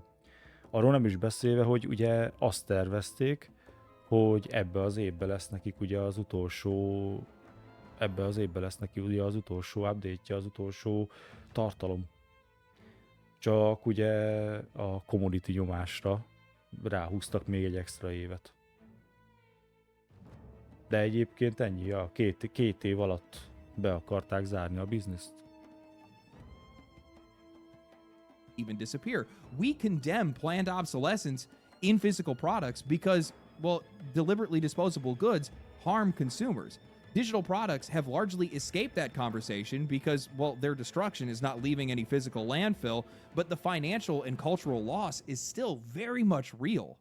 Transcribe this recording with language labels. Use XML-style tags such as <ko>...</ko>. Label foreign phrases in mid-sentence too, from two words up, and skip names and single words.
<hu>Arról nem is beszélve, hogy ugye azt tervezték, hogy ebbe az évben lesz nekik ugye az utolsó update-je, az utolsó tartalom. Csak ugye a community nyomásra ráhúztak még egy extra évet. De egyébként ennyi, két év alatt be akarták zárni a bizniszt.</hu> <en>Even disappear. We condemn planned obsolescence in physical products because, well, deliberately disposable goods harm consumers. Digital products have largely escaped that conversation because, well, their destruction is not leaving any physical landfill, but the financial and cultural loss is still very much real.</en>